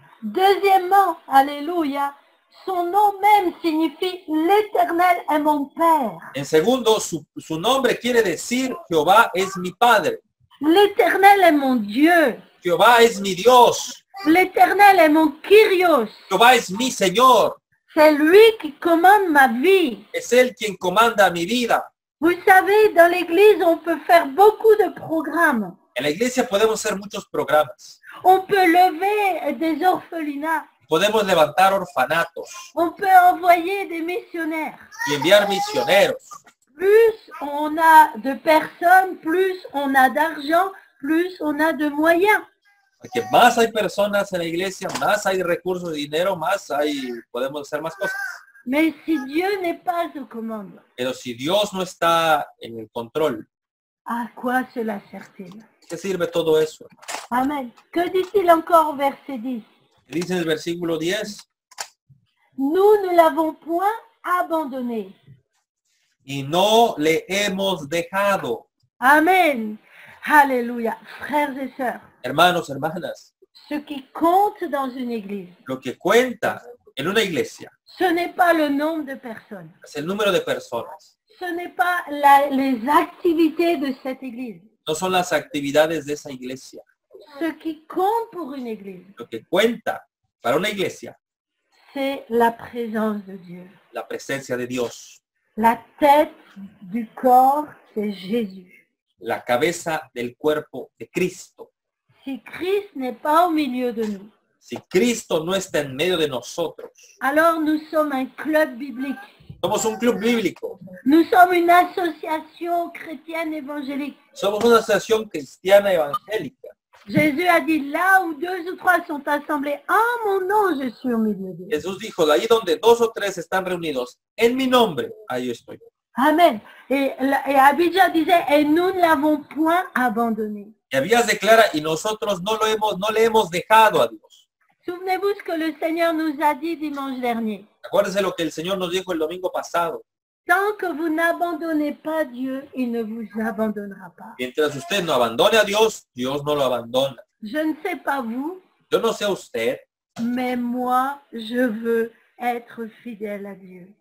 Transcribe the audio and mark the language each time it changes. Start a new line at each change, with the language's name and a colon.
French: Deuxièmement, alléluia, son nom même signifie l'Éternel est mon Père.
Spanish: En segundo, su nombre quiere decir Jehová es mi padre.
French: L'Éternel est mon Dieu.
Spanish: Jehová es mi Dios.
French: L'Éternel est mon Kyrios.
Spanish: Jehová es mi Señor.
French: C'est lui qui commande ma vie.
Spanish: Es Él quien comanda mi vida.
French: Vous savez, dans l'église, on peut faire beaucoup de programmes.
Spanish: En la iglesia podemos hacer muchos programas.
French: On peut lever des orphelinats.
Spanish: Podemos levantar orfanatos
French: On peut envoyer des missionnaires.
Spanish: y enviar misioneros.
French: Plus on a de personnes, plus on a d'argent, plus on a de moyens.
Spanish: Porque más hay personas en la iglesia, más hay recursos de dinero, podemos hacer más cosas.
French: Mais si Dieu n'est pas aux commandes,
Spanish: Pero si Dios no está en el control,
French: à quoi cela sert-il?
Spanish: ¿qué sirve todo eso?
French: Amen. Que dit-il encore au verset 10?
Spanish: Dice en el versículo 10,
French: Nous ne l'avons point abandonné.
Spanish: y no le hemos dejado.
French: Amen. Alléluia. Frères et sœurs,
Spanish: Hermanos, hermanas,
French: ce qui compte dans une église,
Spanish: lo que cuenta en una iglesia
French: ce n'est pas le nombre de personnes.
Spanish: es el número de personas.
French: Ce n'est pas les activités de cette église.
Spanish: No son las actividades de esa iglesia.
French: Ce qui compte pour une église,
Spanish: Lo que cuenta para una iglesia,
French: c'est la présence de Dieu.
Spanish: la presencia de Dios.
French: La tête du corps, c'est Jésus.
Spanish: La cabeza del cuerpo de Cristo.
French: Si Christ n'est pas au milieu de nous,
Spanish: Si Cristo no está en medio de nosotros,
French: alors nous sommes un club biblique.
Spanish: somos un club bíblico,
French: Nous sommes une association chrétienne évangélique.
Spanish: somos una asociación cristiana evangélica.
French: Jésus a dit, là où 2 ou 3 sont assemblés, en mon nom, je suis au milieu d'eux.
Spanish: Jesús dijo, de ahí donde 2 o 3 están reunidos, en mi nombre, ahí estoy.
French: Amen. Et Abijah disait, et nous ne l'avons point abandonné.
Spanish: Y Abías declara, y nosotros no le hemos dejado a Dios.
French: Souvenez-vous ce que le Seigneur nous a dit dimanche dernier.
Spanish: Acuérdense lo que el Señor nos dijo el domingo pasado.
French: Tant que vous n'abandonnez pas Dieu, il ne vous abandonnera pas.
Spanish: Mientras usted no abandone a Dios, Dios no lo abandona.
French: Je ne sais pas vous,
Spanish: Yo no sé a usted,
French: mais moi, je veux être fidèle à Dieu.